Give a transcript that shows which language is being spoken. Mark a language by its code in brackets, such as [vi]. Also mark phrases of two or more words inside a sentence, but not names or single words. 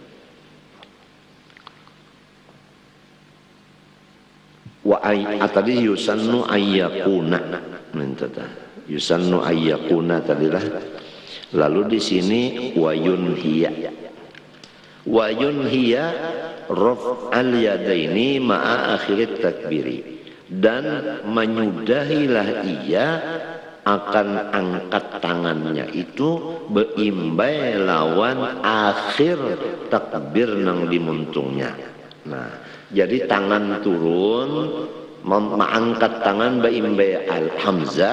[ar] Wa tadi يسن أن يكون. يسن أن يكون tadilah. [bjn] Lalu di sini [ar] وينهي. وينهي رفع اليدين مع آخر التكبير, [bjn] dan menyudahilah ia akan angkat tangannya itu beimbai lawan akhir takbir nang dimuntungnya. Nah, jadi tangan turun, mengangkat tangan beimbai al-hamzah.